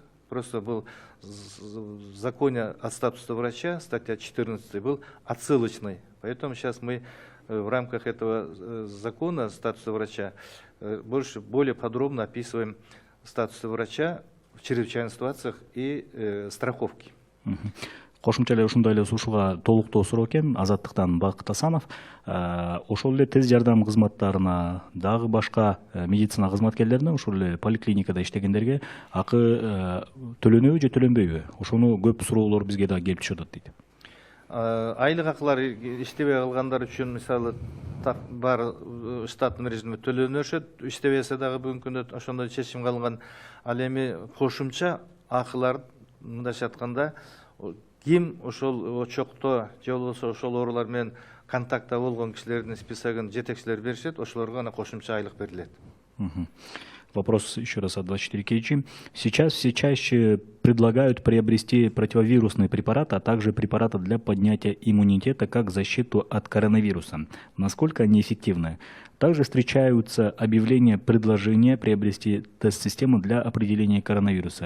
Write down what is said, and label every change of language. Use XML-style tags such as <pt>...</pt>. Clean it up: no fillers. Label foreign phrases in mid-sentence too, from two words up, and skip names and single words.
<ru>Просто был в законе о статусе врача, статья 14, был отсылочный. Поэтому сейчас мы в рамках этого закона статуса врача более подробно описываем статус врача в чрезвычайных ситуациях и страховки.</ru> <ky>Кошумча эле ушундай эле сушуга толуктоо суроо экен Азаттыктан Бакыт Асанов. Ошол эле тез жардам кызматтарына, дагы башка медицина кызматкерлерине, ушул эле поликлиникада иштегендерге акы төлөнөбү же төлөнбөйбү? Ошону көп суроолор бизге да келип түшүп атат дейт. Айлык акылар иштебей калгандар үчүн мисалы бар штаттын режимде төлөнүшөт, иштебесе дагы бүгүнкү күндө ошондой чечим кылынган. Ал эми кошумча акылар мындайча айтканда ким ошол очокто же болбосо ошол оорулар менен контактта болгон кишилердин списогун жетекчилер беришет, ошолорго ана кошумча айлык берилет.</ky> <ru>Вопрос еще раз от 24 KG. Сейчас все чаще предлагают приобрести противовирусные препараты, а также препараты для поднятия иммунитета как защиту от коронавируса. Насколько они эффективны? Также встречаются объявления предложения приобрести тест-систему для определения коронавируса.</ru>